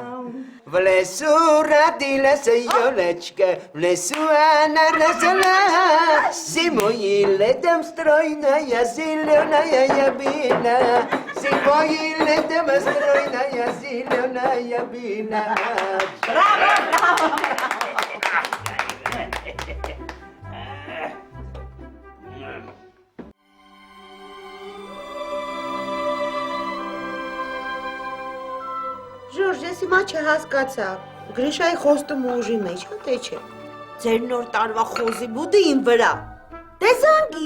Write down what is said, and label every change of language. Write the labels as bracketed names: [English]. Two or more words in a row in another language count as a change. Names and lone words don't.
[Russian] В лесу родилась ёлочка, в лесу она росла, зимой и летом стройная, зеленая была. Зимой и летом стройная, зеленая была. Браво! [Armenian] Ժորժ, ես հիմա չհասկացա, Գրիշայի խոստումը ուժի մեջ, հա թե չէ։ Ձեր նոր տարվա խոզի բուդը իմ վրա։ Տեսանգի։